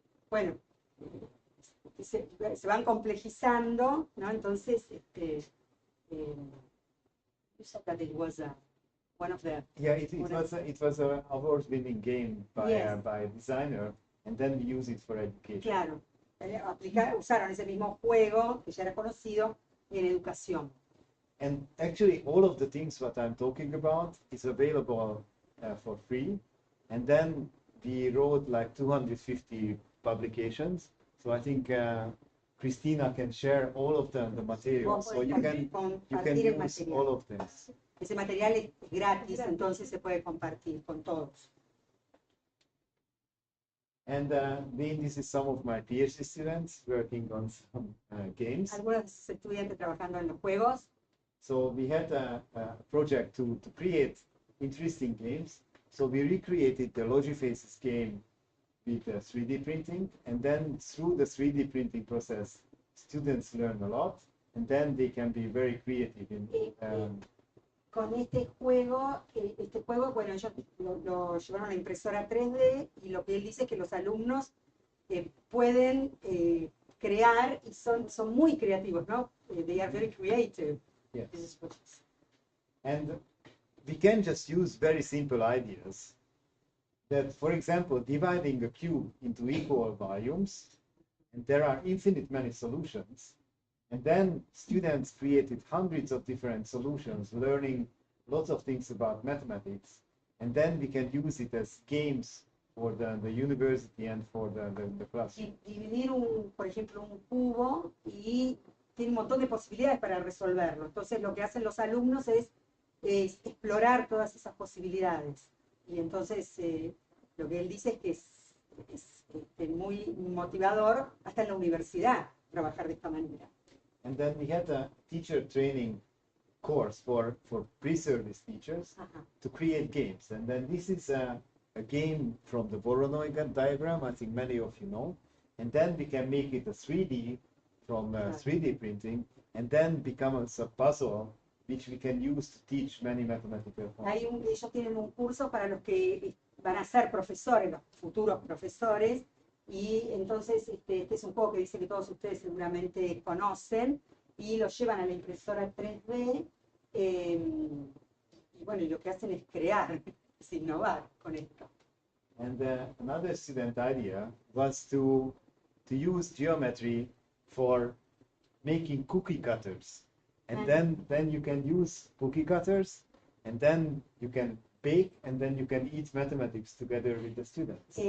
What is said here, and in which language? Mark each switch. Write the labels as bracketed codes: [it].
[es] Bueno, se van complejizando, ¿no? [en] Entonces, you said that it was one of the... Yeah, it was an award-winning game by a designer, and then we use it for education. [es] Claro, usaron ese mismo juego que ya era conocido en educación. [en] And actually, all of the things what I'm talking about is available for free. And then we wrote like 250 publications. So I think Christina can share all of the materials. So you can use all of this. [es] Ese material es gratis, entonces se puede compartir con todos. [en] And this is some of my PhD students working on some games. [es] Algunos estudiantes trabajando en los juegos. [en] So we had a project to create interesting games. So we recreated the Logiphases game with 3D printing, and then through the 3D printing process, students learn a lot, and then they can be very creative in. [es] Con este juego, bueno, ellos lo llevaron a la impresora 3D, y lo que él dice es que los alumnos pueden crear y son muy creativos, ¿no? [en] They are very creative. Yes. And we can just use very simple ideas that, for example, dividing a cube into equal volumes, and there are infinite many solutions. And then students created hundreds of different solutions, learning lots of things about mathematics. And then we can use it as games for the university and for the classroom. [es] Dividir, por ejemplo, un cubo y tiene un montón de posibilidades para resolverlo. Entonces lo que hacen los alumnos es explorar todas esas posibilidades. Y entonces lo que él dice es que es muy motivador hasta en la universidad trabajar de esta manera. [en] And then we had a teacher training course for pre-service teachers to create games. And then this is a game from the Voronoi diagram, I think many of you know. And then we can make it a 3D from 3D printing, and then become a puzzle which we can use to teach many mathematical concepts. [es] Ellos tienen un curso para los que van a ser profesores, los futuros profesores, y entonces este es un juego que dice que todos ustedes seguramente conocen, y lo llevan a la impresora 3D, y bueno, y lo que hacen es crear, es innovar con esto. [en] And another student idea was to use geometry for making cookie cutters. And then you can use cookie cutters, and then you can bake, and then you can eat mathematics together with the students.